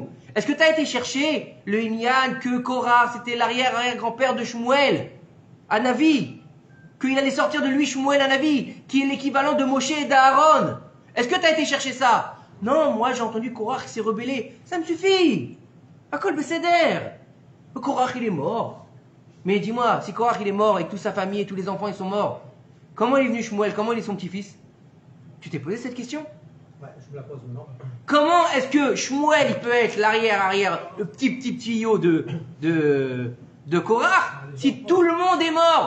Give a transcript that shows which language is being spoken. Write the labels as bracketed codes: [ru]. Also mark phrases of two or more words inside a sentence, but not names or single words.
[fr] Est-ce que tu as été chercher le Inyan, que Korach, c'était l'arrière-arrière-grand-père de Shmuel, Anavi, qu'il allait sortir de lui Shmuel Anavi, qui est l'équivalent de Moshe et d'Aaron? Est-ce que tu as été chercher ça? Non, moi j'ai entendu Korach qui s'est rebellé. Ça me suffit. [he] הכל בסדר. [fr] Korach il est mort. Mais dis-moi, si Korach il est mort et que toute sa famille et tous les enfants ils sont morts, comment il est venu Shmuel? Comment il est son petit-fils? Tu t'es posé cette question? Ouais, je me la pose maintenant. Comment est-ce que Shmuel il peut être l'arrière-arrière, le petit tuyau de Korach, si tout le monde est mort?